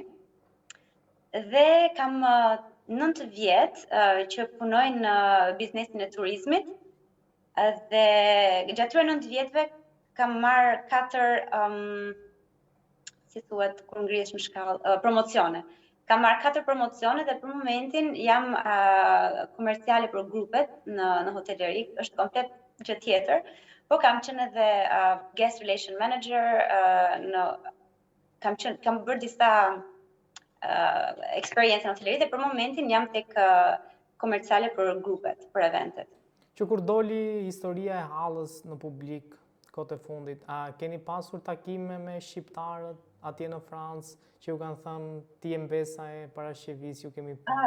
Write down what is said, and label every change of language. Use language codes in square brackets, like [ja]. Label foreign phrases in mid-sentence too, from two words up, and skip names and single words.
[sq] Dhe kam 9 vjet që punoj në biznesin e turizmit dhe gjatë këtyre 9 vjetëve kam marrë 4 si thuhet kur ngrihesh në shkallë promocione. Kam marrë 4 promocione dhe për momentin jam komerciale për grupet në hoteleri, është komplet gjë tjetër, po kam qenë edhe [en] guest relation manager, [sq] kam bërë disa eksperiencë në hoteleri dhe për momentin jam tek komerciale për grupet, për eventet. Që kur doli historia e Hallës në publik kohët e fundit, a keni pasur takime me shqiptarët atje në Francë që ju kanë thënë ti je mbesa e parashqevis, ju kemi parë?